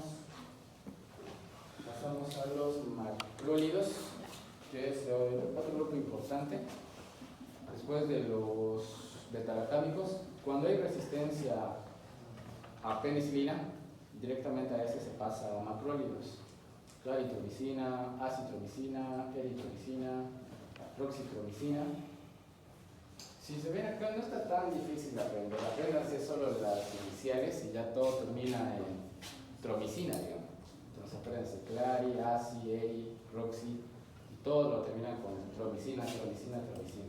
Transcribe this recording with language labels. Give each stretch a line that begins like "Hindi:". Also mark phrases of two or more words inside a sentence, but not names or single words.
Spanish: Pasamos a los macrólidos, que es otro grupo importante. Después de los betalactámicos, cuando hay resistencia a penicilina, directamente a ese se pasa a macrólidos. Claritromicina, acitromicina, eritromicina, roxitromicina. Si se ven acá, no está tan difícil de aprender. Apréndanse solo las iniciales y ya todo termina en tromicina, digamos. Entonces apréndanse clari, aci, eri, roxi, y todo lo terminan con tromicina, tromicina, tromicina.